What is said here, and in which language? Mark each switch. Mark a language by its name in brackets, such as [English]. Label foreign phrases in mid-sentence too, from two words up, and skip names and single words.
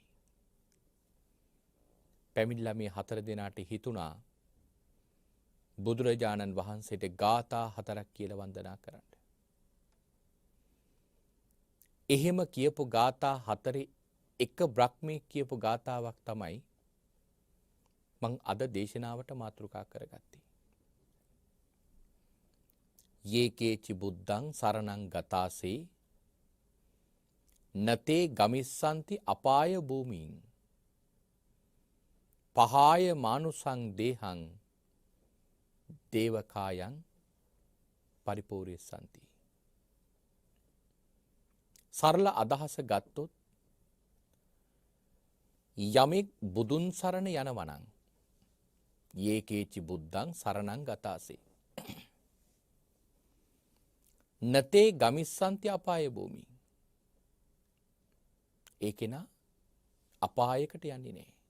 [Sinhala] පැමිණිලා මේ 4 දෙනාට හිතුණා බුදුරජාණන් වහන්සේට ගාථා 4ක් කියලා වන්දනා කරන්න. එහෙම කියපු ගාථා 4 එක බ්‍රහ්මී කියපු ගාථාවක් තමයි මං අද දේශනාවට මාතෘකා කරගත්තේ. [Pali] යේකේචි බුද්ධං සරණං ගතාසේ නතේ ගමිස්සන්ති අපාය භූමීන් පහාය මානුසං දේහං දේවකායන් පරිපූර්යසන්ති. [Sinhala] සරල අදහස ගත්තොත් යමෙක් බුදුන් සරණ යනවනං [Pali] යේකේචි බුද්ධං සරණං ගතාසේ නතේ ගමිස්සන්ති අපාය භූමී [Sinhala] ඒ කෙනා අපායකට යන්නේ නැහැ.